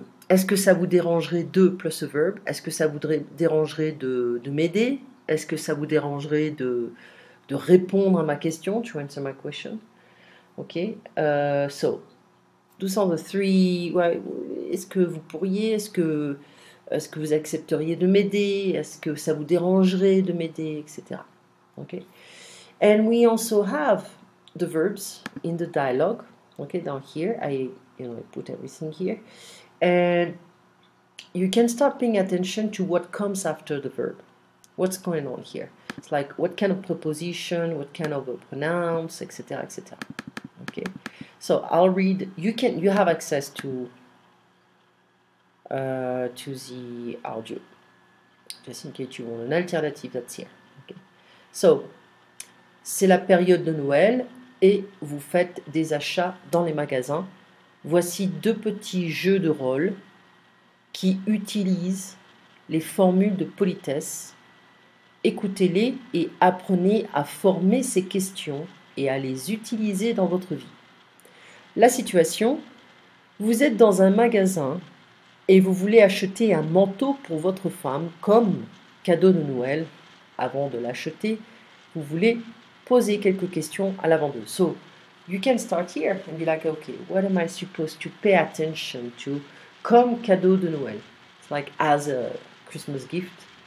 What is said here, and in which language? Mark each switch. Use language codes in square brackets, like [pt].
[fr] Est-ce que ça vous dérangerait de [en] plus a verb, [fr] est-ce que ça vous dérangerait de m'aider, est-ce que ça vous dérangerait de répondre à ma question, [en] to answer my question, okay, so those are the three. [fr] Est-ce que vous pourriez, est-ce que vous accepteriez de m'aider, est-ce que ça vous dérangerait de m'aider, etc. [en] Okay, and we also have the verbs in the dialogue. Okay, down here I put everything here, and you can start paying attention to what comes after the verb. What's going on here? It's like what kind of preposition, what kind of a pronoun, etc., etc. Okay, so I'll read. You have access to the audio, just in case you want an alternative. That's here. Okay. [fr] So c'est la période de Noël et vous faites des achats dans les magasins. Voici deux petits jeux de rôle qui utilisent les formules de politesse. Écoutez-les et apprenez à former ces questions et à les utiliser dans votre vie. La situation, vous êtes dans un magasin et vous voulez acheter un manteau pour votre femme comme cadeau de Noël. Avant de l'acheter, vous voulez poser quelques questions à la vendeuse. [en] So, you can start here and be like, okay, what am I supposed to pay attention to [fr] comme cadeau de Noël? [en] It's like as a Christmas gift.